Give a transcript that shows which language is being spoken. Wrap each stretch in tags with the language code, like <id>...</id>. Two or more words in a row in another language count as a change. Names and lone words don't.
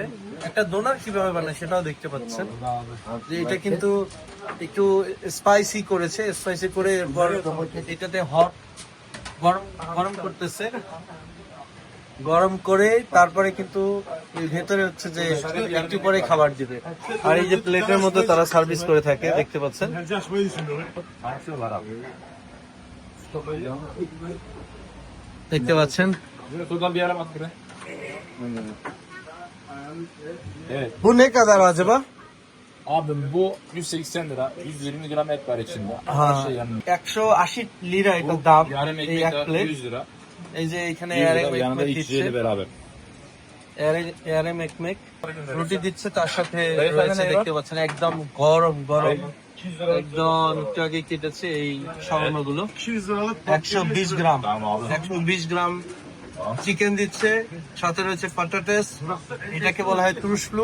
<bn>একটা ডোনার কিভাবে বানায় সেটাও দেখতে পাচ্ছেন, যে এটা কিন্তু একটু স্পাইসি করেছে, স্পাইসি করে এরপর এটাতে হট গরম গরম করতেছে, গরম করে তারপরে কিন্তু এর ভেতরে হচ্ছে যে একটু পরে খাবার দিবে। আর এই যে প্লেটের মধ্যে তারা সার্ভিস করে থাকে, দেখতে পাচ্ছেন। দেখতে পাচ্ছেন</bn> <tr>Buradan bir yere bak buraya. Evet. bu ne kadar acaba? Abim bu 180 lira. 120 gram et var içinde. Ha, Her şey yanında.</tr> <bn>180 lira এটা দাম</bn> <tr>Yarım</tr> <bn>এই</bn> <tr>ekmek</tr> <bn>এক</bn> <tr>de</tr> <bn>প্লেট।</bn> <tr>100 lira.</tr> <bn>এই যে এখানে</bn> <tr>100 yarım lira. Yanında ekmek iki</tr> <bn>দিচ্ছে,</bn> <tr>şeyle beraber. yarım ekmek</tr> <bn>রুটি দিচ্ছে, তার সাথে রয়েছে দেখতে পাচ্ছেন একদম গরম গরম, একদম একটু আগে কেটেছে এই শাওরমা গুলো। 120 গ্রাম, 120 গ্রাম চিকেন দিচ্ছে, সাথে রয়েছে পাটাটেস, এটাকে বলা হয় তুরুসলু।</bn>